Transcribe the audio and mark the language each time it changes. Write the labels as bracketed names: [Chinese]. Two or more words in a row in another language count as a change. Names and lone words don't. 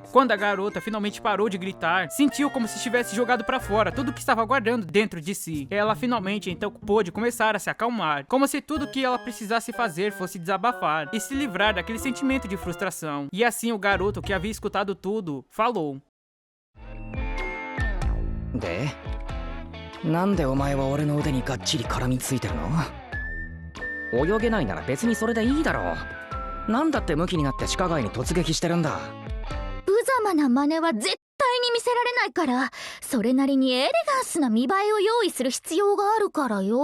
[Portuguese] Quando a garota finalmente parou de gritar, sentiu como se tivesse jogado pra fora tudo que estava guardando dentro de si. Ela finalmente então pôde começar a se acalmar, como se tudo que ela precisasse fazer fosse desabafar e se livrar daquele sentimento de frustração. E assim o garoto, que havia escutado tudo, falou: [Japanese] "で、なんでお前は俺の腕にがっちり絡みついてるの？泳げないなら別にそれでいいだろう。なんだってムキになって地下街に突撃してるんだ。無様な真似は絶対に見せられないから、それなりにエレガンスな見栄えを用意する必要があるからよ。